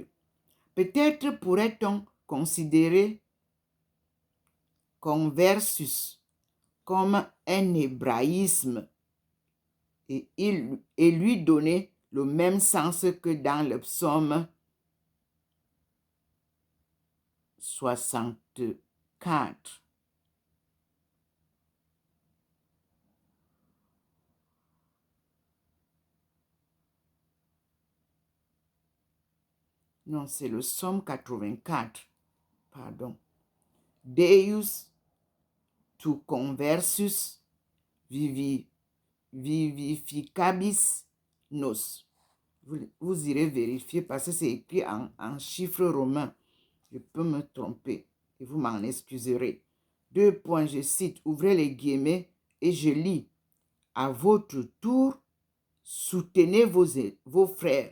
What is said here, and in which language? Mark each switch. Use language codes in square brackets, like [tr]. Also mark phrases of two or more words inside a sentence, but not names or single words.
[fr] Peut-être pourrait-on considérer conversus comme un hébraïsme et lui donner le même sens que dans le psaume 64. Non, c'est le psaume 84. Pardon. [la] Deus tu conversus vivificabis nos. [fr] Vous irez vérifier parce que c'est écrit en chiffres romains. Je peux me tromper et vous m'en excuserez. Deux points, je cite, ouvrez les guillemets et je lis. À votre tour, soutenez vos frères.